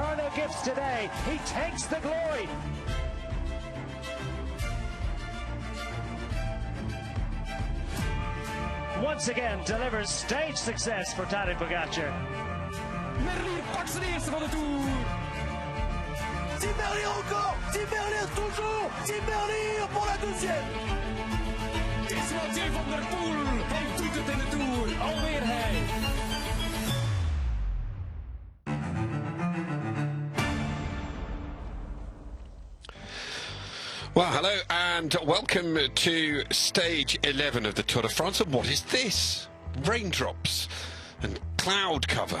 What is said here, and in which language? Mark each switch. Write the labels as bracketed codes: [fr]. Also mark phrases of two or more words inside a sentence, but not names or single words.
[en] gifts today. He takes the glory. Once again delivers stage success for Tadej Pogacar. [nl] Merlier pakt zijn eerste van de Tour. [fr] Tim Merlier encore. Tim Merlier toujours. Tim Merlier pour la deuxième. [nl] Is Mathieu van der Poel. Hij doet het in de Tour. Alweer hij. [en] Well, hello and welcome to stage 11 of the Tour de France. And what is this? Raindrops and cloud cover.